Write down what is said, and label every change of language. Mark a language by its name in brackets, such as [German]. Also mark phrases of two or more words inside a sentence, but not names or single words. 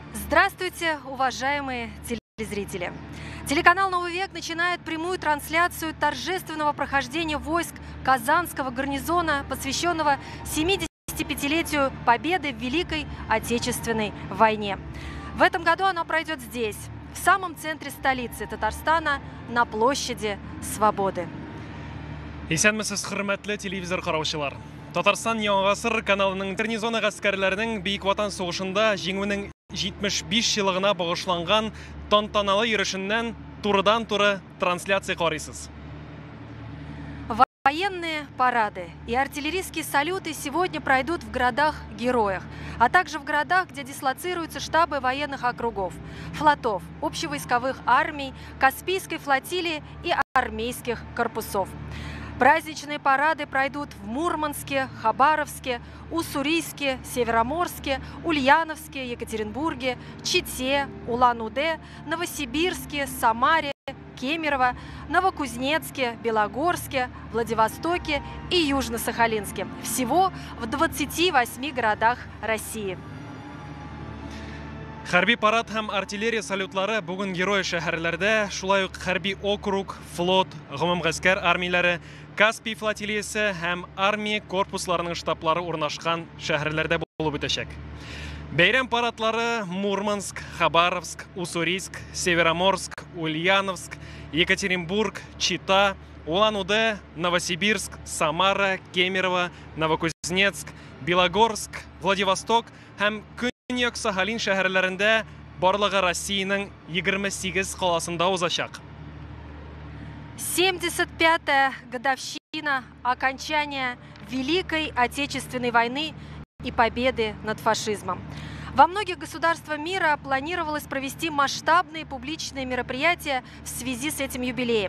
[Russian] Здравствуйте, уважаемые телезрители! Телеканал «Новый век» начинает прямую трансляцию торжественного прохождения войск Казанского гарнизона, посвященного 75-летию Победы в Великой Отечественной войне. В этом году оно пройдет здесь, в самом центре столицы Татарстана, на площади Свободы. [Tatar] Исәнмесез, хөрмәтле телевизор караучылар. Татарстан Яңа гасыр каналының гарнизоны гаскәрләренең Бөек Ватан сугышында җиңүнең 75 елыгына багышланган тантаналы йөрешеннән турыдан-туры трансляция карыйсыз. [Russian] Военные парады и артиллерийские салюты сегодня пройдут в городах-героях, а также в городах, где дислоцируются штабы военных округов, флотов, общевойсковых армий, Каспийской флотилии и армейских корпусов. Праздничные парады пройдут в Мурманске, Хабаровске, Уссурийске, Североморске, Ульяновске, Екатеринбурге, Чите, Улан-Удэ, Новосибирске, Самаре, Кемерово, Новокузнецке, Белогорске, Владивостоке и Южно-Сахалинске. Всего в 28 городах России. [Tatar] Хәрби парад һәм артиллерия салютлары бүген герой шәһәрләрдә, шулай ук хәрби округ, флот, гомум гаскәр армияләре, Каспий флотилиясе һәм армия корпусларының штаблары урнашкан шәһәрләрдә булып үтәчәк. Бәйрәм парадлары Мурманск, Хабаровск, Уссурийск, Североморск, Ульяновск, Екатеринбург, Чита, Улан-Удэ, Новосибирск, Самара, Кемерово, Новокузнецк, Белогорск, Владивосток һәм Көньяк Сахалин шәһәрләрендә барлыгы Россиянең 28 каласында узачак. [Russian] 75-я годовщина окончания Великой Отечественной войны и победы над фашизмом. Во многих государствах мира планировалось провести масштабные публичные мероприятия в связи с этим юбилеем.